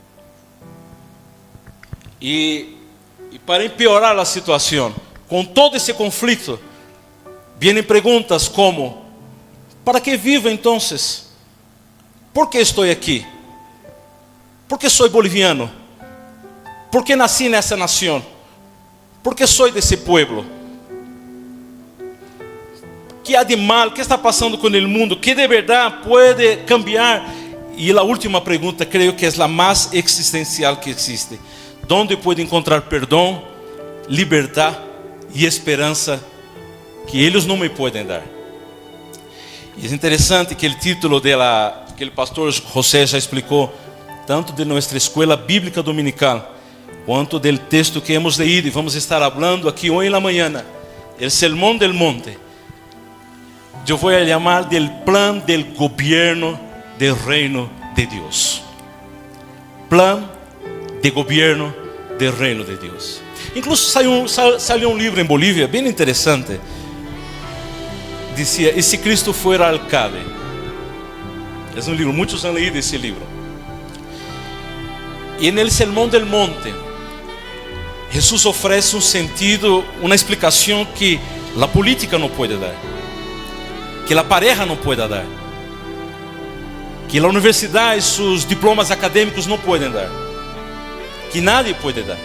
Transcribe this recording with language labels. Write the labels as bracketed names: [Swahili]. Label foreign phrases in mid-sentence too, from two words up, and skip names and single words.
[Portuguese] E para empeorar a situação, com todo esse conflito, vêm perguntas como: ¿para que vivo então? ¿Por que estou aqui? ¿Por que sou boliviano? ¿Por que nasci nessa nação? ¿Por que sou desse pueblo? ¿Qué há de mal? ¿Qué está passando com o mundo? ¿Qué de verdade pode cambiar? E a última pergunta, creio que é a mais existencial que existe: [Spanish] ¿dónde puedo encontrar [Portuguese] perdão, liberdade e esperança que eles não me podem dar? E é interessante que o título que o pastor José já explicou, tanto de nossa escola bíblica dominical, quanto do texto que [Spanish] hemos leído [Portuguese] e vamos estar falando aqui hoje na manhã, o Sermão del Monte. Eu vou chamar [Spanish] del plan del gobierno del reino [Portuguese] de Deus. [Spanish] Plan de gobierno del reino [Portuguese] de Deus. Incluso saiu um livro em Bolívia bem interessante. Dizia: "E se Cristo fuera alcalde?" É um livro, muitos [Spanish] han leído [Portuguese] esse livro. E no Sermão del Monte, Jesus oferece um sentido, uma explicação que a política não pode dar, que a pareja não pode dar, que a universidade e seus diplomas acadêmicos não podem dar, que nadie pode dar.